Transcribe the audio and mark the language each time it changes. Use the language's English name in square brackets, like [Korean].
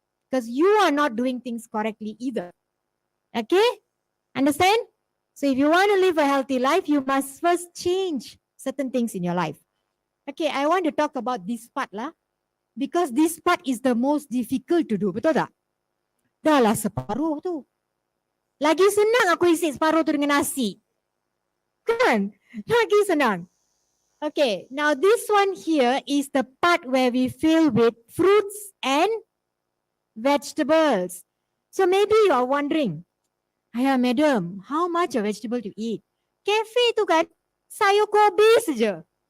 [English] Because you are not doing things correctly either. Okay? Understand? So if you want to live a healthy life, you must first change certain things in your life. Okay, I want to talk about this part lah. Because this part is the most difficult to do. [Malay] Betul tak? Dah lah separuh tu. Lagi senang aku isi separuh tu dengan nasi. Kan? Lagi senang. [English] Okay, now this one here is the part where we fill with fruits and vegetables. So maybe you are wondering, Ayah madam, how much of vegetable to eat? [Malay] Cafe tu kan, sayur kobis saja.